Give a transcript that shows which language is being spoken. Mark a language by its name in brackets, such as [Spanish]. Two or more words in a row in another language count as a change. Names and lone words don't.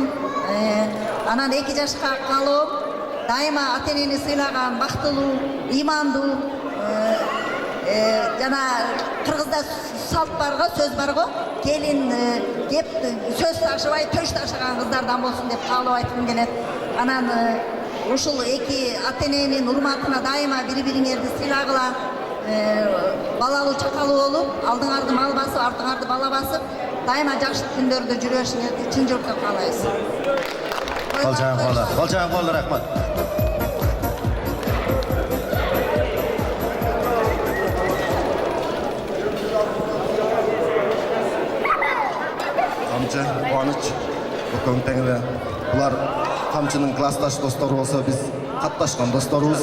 [Kyrgyz] Анан 2 жашка калып, дайыма ата-энени сыйлаган, бактылуу, ыймандуу, жана кыргызда салт барго, сөз барго, келин кеп сөз ташыбай, төш ташыган кыздардан болсун деп каалоо айткым келет. Анан ушул 2 ата-эненин урматына дайыма бири-бириңерди сыйлагыла, балалуу чакалуу болуп, алдыңарды мал басып, артыңарды бала басып, дайыма жакшы күндөрдө жүрөшүңөрдү чын жүрөктөн каалайбыз. Qol çay qo'li, rahmat. Камчы, Кубаныч, Көкөң теңире. Булар Камчынын классташ достору болсо, биз катташкан досторубуз.